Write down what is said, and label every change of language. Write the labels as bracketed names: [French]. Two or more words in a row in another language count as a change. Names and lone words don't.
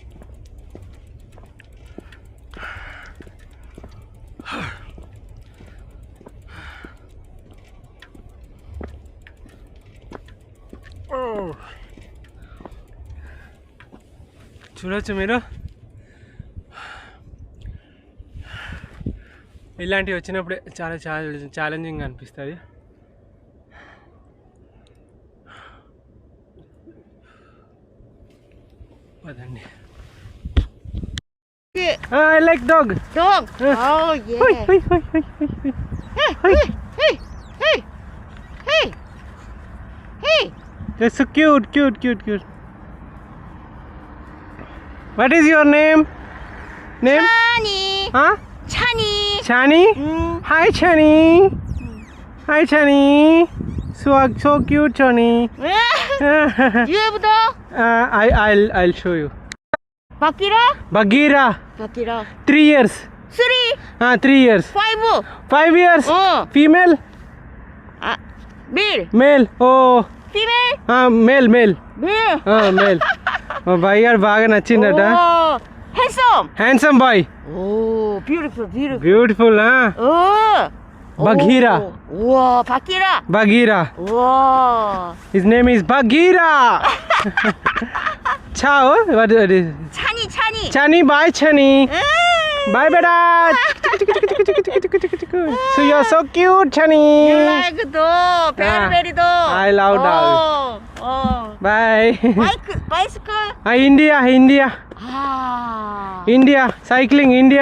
[Telugu] చూడొచ్చు మీరు, ఇలాంటివి వచ్చినప్పుడే చాలా ఛాలెంజింగ్ అనిపిస్తుంది. పదండి. [English] I like dog. Dog. Oh yeah. Hey. Hey. They're so cute. What is your name? Chani. Huh? Chani. Chani? Hi Chani. Hi Chani. So cute Chani. You have dog? I'll show you. Bakira? Bagheera. 3 years. 3 years. 5 years. Oh. Female? Male. Male. Oh. Female. Male. Male. Male. [Telugu] మా బాయ్ గారు బాగా నచ్చిందట. [English] Oh, handsome. handsome boy. Oh, beautiful, beautiful. బ్యూటిఫుల్. Oh. Bagheera. Wow, Bagheera. Bagheera. Wow. His name is Bagheera. Ciao. What is? Chani, Chani. Chani, bye Chani. Bye beta. So you're so cute, Chani. You like dog, very, very dog. I love dog. Oh. Bye. Bicycle. India, India. Ah. India, cycling India.